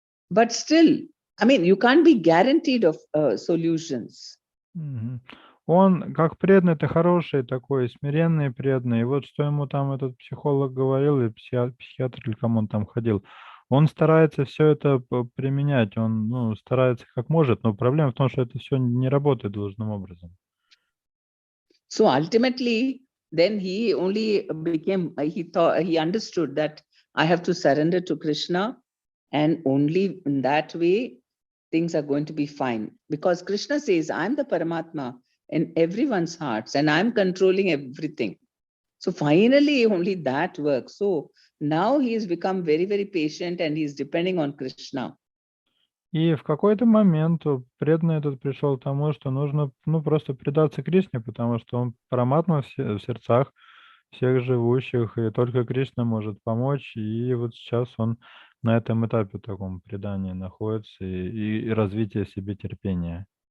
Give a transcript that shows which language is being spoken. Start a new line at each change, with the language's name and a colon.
English: But still, you can't be guaranteed of solutions. Мгм.
Russian: Он, как преданный, это хороший такой, смиренный преданный. И вот что ему там этот психолог говорил, или психиатр, или кому он там ходил, он старается все это применять, он старается как может, но проблема в том, что это все не работает должным образом.
English: So ultimately, then he only became, he understood that I have to surrender to Krishna, and only in that way, things are going to be fine. Because Krishna says, I'm the Paramatma in everyone's hearts, and I'm controlling everything. So finally, only that works. So now he has become very, very patient, and he's depending on Krishna.
Russian: И в какой-то момент преданный этот пришел к тому, что нужно просто предаться Кришне, потому что он параматма в сердцах всех живущих, и только Кришна может помочь. И вот сейчас он на этом этапе таком предания находится и развития в себе терпения.